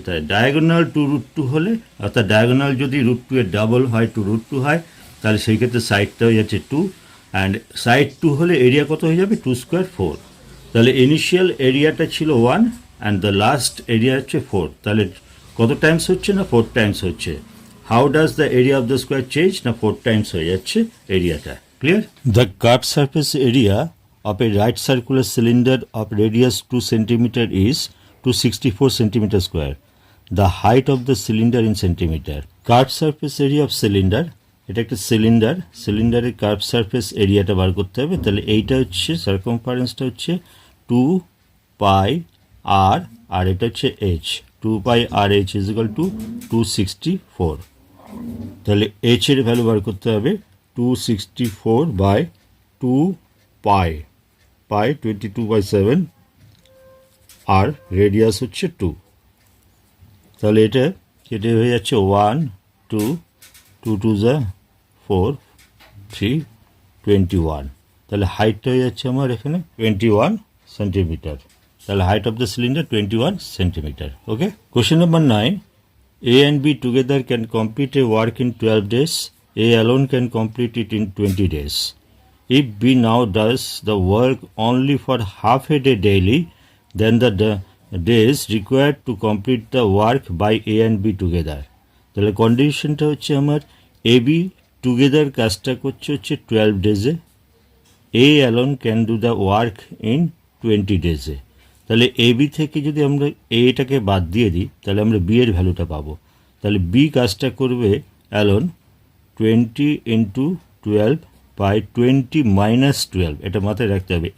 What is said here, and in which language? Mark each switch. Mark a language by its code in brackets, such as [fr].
[bn] তাই ডায়াগোনাল 2√2 হলে, অর্থাৎ ডায়াগোনাল যদি √2 এর ডাবল হয় 2√2 হয় তাহলে সেই ক্ষেত্রে সাইডটা হয়ে যাচ্ছে 2, অ্যান্ড সাইড 2 হলে এরিয়া কত হয়ে যাবে 2 স্কোয়ার 4। তাহলে ইনিশিয়াল এরিয়াটা ছিল 1 অ্যান্ড দ্য লাস্ট এরিয়া হচ্ছে 4, তাহলে কত টাইমস হচ্ছে না 4 টাইমস হচ্ছে। [en] how does the area of the square change [bn] না 4 টাইমস হয়ে যাচ্ছে এরিয়াটা। Clear? [en] The curve surface area of a right circular cylinder of radius 2 cm is 264 cm square. The height of the cylinder in centimeter. Curved surface area of cylinder, [bn] এটা একটা cylinder, সিলিন্ডারের curve surface এরিয়াটা বার করতে হবে। তাহলে এইটা হচ্ছে সার্কামফারেন্সটা হচ্ছে 2 পাই আর, আর এটা হচ্ছে H, 2 pi আর H is equal to 264। তাহলে এইচ এর ভ্যালু বার করতে হবে 264/2 পাই, পাই 22/7 আর রেডিয়াস হচ্ছে 2। তাহলে এটা হয়ে যাচ্ছে 1 2 2 2 যা 4 3 21। তাহলে হাইটটা হয়ে যাচ্ছে আমার এখানে 21 সেন্টিমিটার। তাহলে height of the cylinder 21 centimetre. [en] Okay. Question number 9. A and B together can complete a work in 12 days. A alone can complete it in 20 days. If B now does the work only for half a day daily, then the days required to complete the work by A and B together. [bn] তাহলে কন্ডিশনটা হচ্ছে আমার A B together কাজটা করছে হচ্ছে 12 ডেজে, [en] A alone can do the work in [bn] 20 ডেজে। তাহলে A B থেকে যদি আমরা এটাকে বাদ দিয়ে দিই তাহলে আমরা বি এর ভ্যালুটা পাবো। তাহলে বি কাজটা করবে অ্যালোন 20 × 12/20 - 12, এটা মাথায় রাখতে হবে।